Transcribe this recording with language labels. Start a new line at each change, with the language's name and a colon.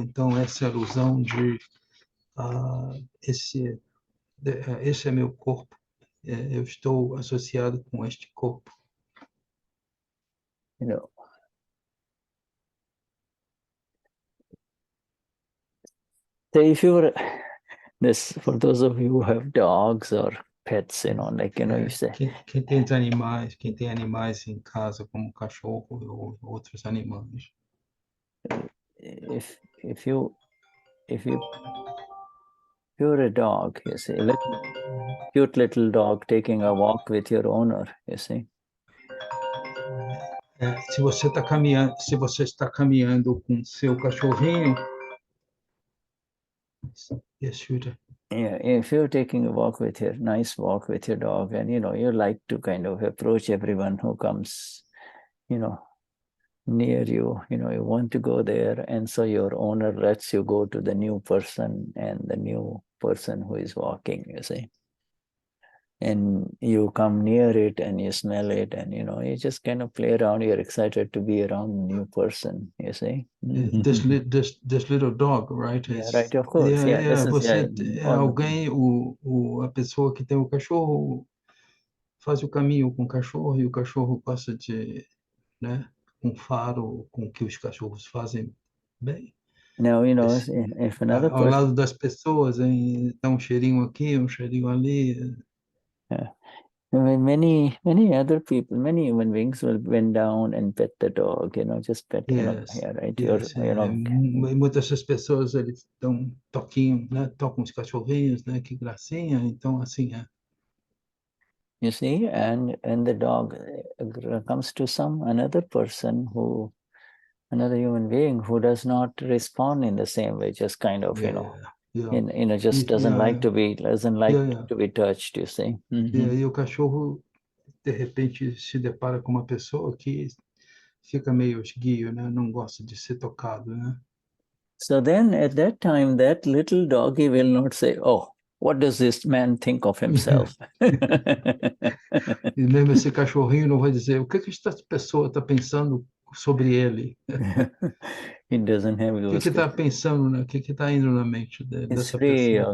Portuguese: Então, essa ilusão de esse é meu corpo, eu estou associado com este corpo.
English: You know, so if you were this, for those of you who have dogs or pets, you know, like, you know, you say.
Portuguese: Quem tem animais em casa, como cachorro ou outros animais.
English: If you you're a dog, you see, cute little dog taking a walk with your owner, you see.
Portuguese: Se você está caminhando com seu cachorrinho, Vishuddha.
English: Yeah, if you're taking a walk with your nice walk with your dog, and you like to kind of approach everyone who comes, near you, you want to go there, and so your owner lets you go to the new person and the new person who is walking, you see. And you come near it and you smell it, and you just kind of play around. You're excited to be around a new person, you see. This little dog, right? Yeah, right, of course.
Portuguese: Você alguém, a pessoa que tem o cachorro faz o caminho com o cachorro, e o cachorro gosta de, né, um faro com que os cachorros fazem bem.
English: Now, if another
Portuguese: ao lado das pessoas, dá um cheirinho aqui, um cheirinho ali. Yeah.
English: Many other people, many human beings will bend down and pet the dog, just pet, right?
Portuguese: Yes, muitas das pessoas, eles dão um toquinho, né? Tocam os cachorrinhos, né? Que gracinha, então assim é.
English: You see, and the dog comes to another person another human being who does not respond in the same way, just kind of, just doesn't like to be touched, you see.
Portuguese: E o cachorro, de repente, se depara com uma pessoa que fica meio esguio, né? Não gosta de ser tocado, né?
English: So then, at that time, that little doggy will not say, "Oh, what does this man think of himself?"
Portuguese: E mesmo esse cachorrinho não vai dizer o que esta pessoa está pensando sobre ele.
English: It doesn't have those.
Portuguese: O que está pensando, né? O que está indo na mente dessa pessoa?